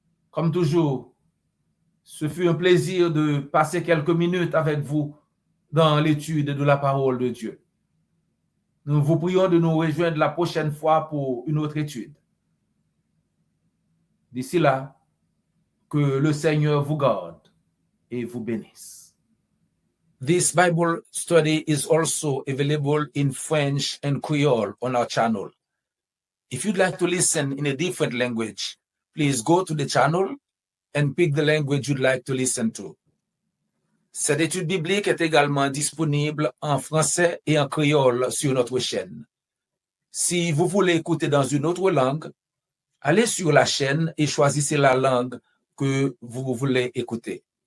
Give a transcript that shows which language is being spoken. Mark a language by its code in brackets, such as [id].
[fr] Comme toujours, ce fut un plaisir de passer quelques minutes avec vous dans l'étude de la parole de Dieu. Nous vous prions de nous rejoindre la prochaine fois pour une autre étude. D'ici là, que le Seigneur vous garde et vous bénisse. [en] This Bible study is also available in French and Creole on our channel. If you'd like to listen in a different language, please go to the channel and pick the language you'd like to listen to. [fr] Cette étude biblique est également disponible en français et en créole sur notre chaîne. Si vous voulez écouter dans une autre langue, allez sur la chaîne et choisissez la langue que vous voulez écouter.